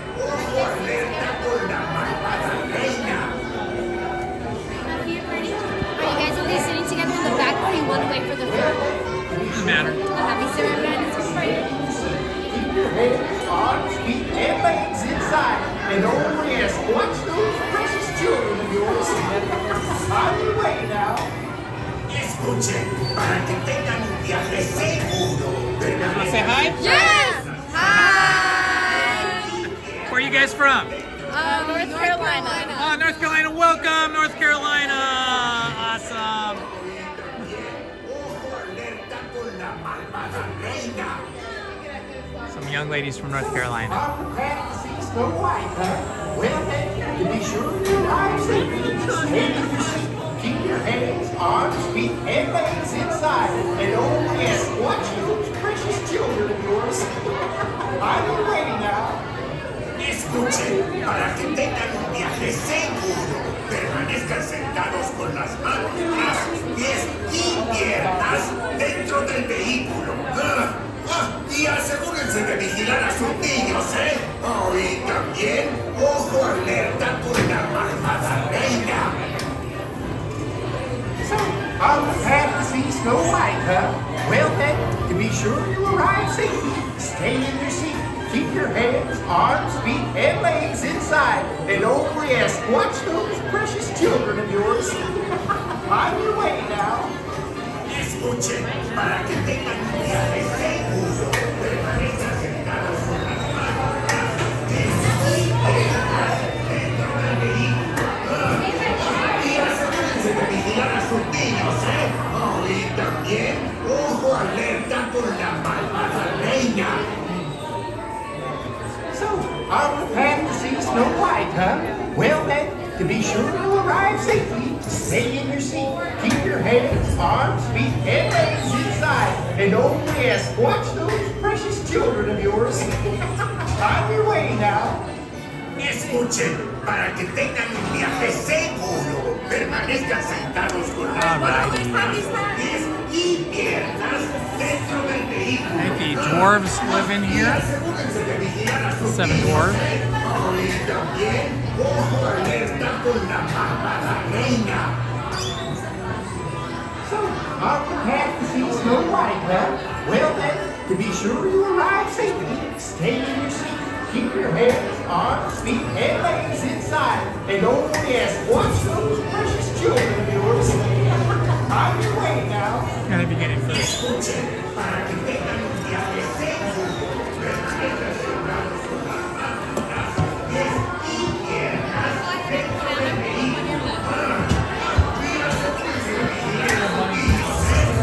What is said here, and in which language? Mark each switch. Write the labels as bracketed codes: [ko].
[en] Are you guys only sitting together in the back or you want to wait for the front? Doesn't matter. Keep your heads, arms, feet, and legs inside. And don't yes, watch those precious children of yours. On your way now. [es] Escuchen, para que tengan un viaje seguro. [en] Wanna say hi? Yes! Hi! Where are you guys from? North Carolina. Oh, North Carolina. Welcome, North Carolina. Awesome. Some young ladies from North Carolina. On the path to see Snow White, huh? Well, then, to be sure you arrive safely, stay in your seat. Keep your hands, arms, feet, and legs inside. And oh, yes, watch those precious children of yours. On your way now. [es] Escuchen, para que tengan un viaje seguro, permanezcan sentados con las manos, brazos, pies y piernas dentro del vehículo. Y asegúrense de vigilar a sus niños, ¿eh? Oh, y también, ojo alerta con la malvada reina. [en] So, on the path to see Snow White, huh? Well, then, to be sure you arrive safely, stay in your seat. Keep your hands, arms, feet, and legs inside. And oh, yes, watch those precious children of yours. On your way now. [es] Escuchen, para que tengan un viaje seguro, permanezcan sentados con las manos, brazos, pies y piernas dentro del vehículo. Y asegúrense de vigilar a sus niños, ¿eh? Oh, y también, ojo alerta con la malvada reina. [en] So, on the path to see Snow White, huh? Well, then, to be sure you arrive safely, stay in your seat. Keep your hands, arms, feet, and legs inside. And oh, yes, watch those precious children of yours. On your way now. [es] Escuchen, para que tengan un viaje seguro, permanezcan sentados con las manos, brazos, pies y piernas dentro del vehículo. [en] I think the dwarves live in here. [es] Asegúrense de vigilar a sus 7 niños, [en] dwarves. [es] ¿eh? Oh, y también, ojo alerta con la malvada reina. [en] So, on the path to see Snow White, huh? Well, then, to be sure you arrive safely, stay in your seat. Keep your hands, arms, feet, and legs inside. And oh, yes, watch those precious children of yours. On your way now. Gotta be getting first. [es] Escuchen, para que tengan un viaje seguro, permanezcan sentados con las manos, brazos, pies y piernas dentro del vehículo. Y asegúrense de vigilar a sus niños, ¿eh?